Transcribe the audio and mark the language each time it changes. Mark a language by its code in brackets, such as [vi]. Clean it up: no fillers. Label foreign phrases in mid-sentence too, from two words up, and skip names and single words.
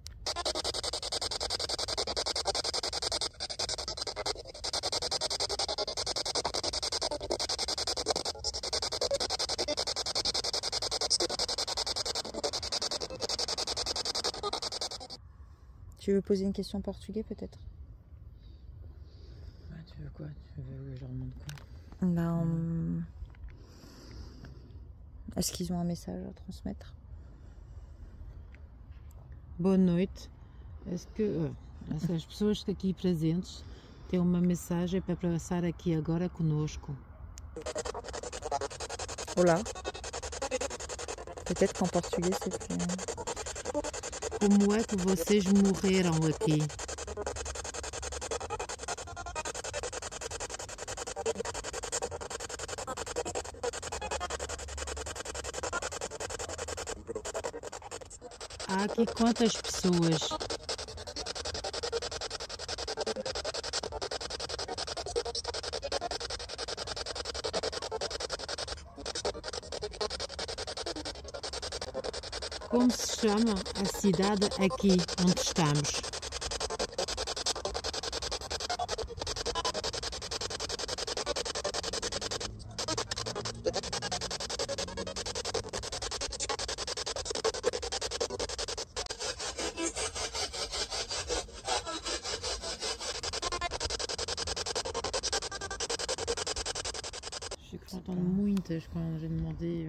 [fr] Tu veux poser une question en portugais peut-être? Ah, tu veux quoi? Tu veux que je leur demande quoi? Ben, est-ce qu'ils ont un message à transmettre? [pt] Boa noite. [fr] Est-ce que [pt] as pessoas aqui presentes têm uma mensagem para passar aqui agora conosco? Olá. [fr] Peut-être qu'en portugais c'est plus... [pt] Como é que vocês morreram aqui? Há aqui quantas pessoas? Como se chama a cidade aqui onde estamos? [fr] J'ai cru entendre muitas quand j'ai demandé